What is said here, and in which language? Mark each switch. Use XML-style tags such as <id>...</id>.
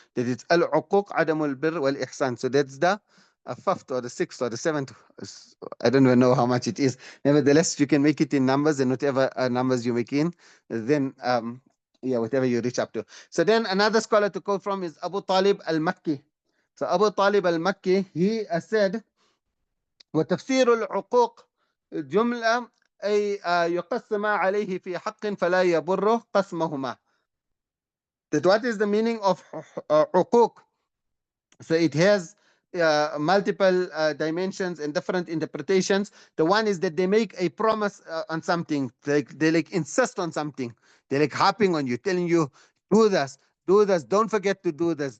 <en>That it's</en> <ar>al-uquq adamul birr wal ihsan.</ar> <en>So that's the fifth or the sixth or the seventh. I don't even know how much it is. Nevertheless, you can make it in numbers, and whatever numbers you make in, then yeah, whatever you reach up to. So then another scholar to quote from is Abu Talib al-Makki. So Abu Talib al-Makki, he said,</en> <ar>وتفسير العقوق جملة أي يقسم عليه في حق فلا يبر قسمهما.</ar> <en>That what is the meaning of عقوق? So it has multiple dimensions and different interpretations. The one is that they make a promise on something, they like insist on something, they like harping on you, telling you, do this, don't forget to do this.</en>